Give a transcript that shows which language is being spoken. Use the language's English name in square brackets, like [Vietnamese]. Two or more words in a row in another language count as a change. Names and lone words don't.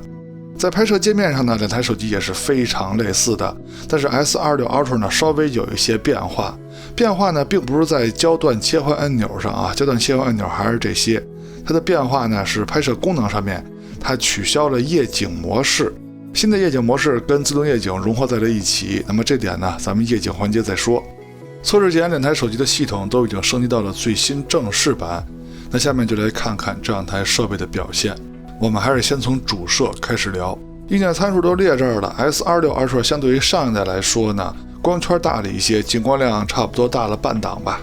[Chinese] 在拍攝界面上呢，兩台手機也是非常類似的，但是 S26 Ultra 呢稍微有一些變化。變化呢並不是在焦段切換按鈕上啊，焦段切換按鈕還是這些。它的變化呢是拍攝功能上面，它取消了夜景模式。新的夜景模式跟自動夜景融合在了一起，那麼這點呢，咱們夜景環節再說。測試前，两台手機的系統都已經升級到了最新正式版。那下面就來看看這兩台設備的表現。我們還是先從主攝開始聊。硬件參數都列這兒了。S26 Ultra 相對於上一代來說呢，光圈大了一些，進光量差不多大了半檔吧。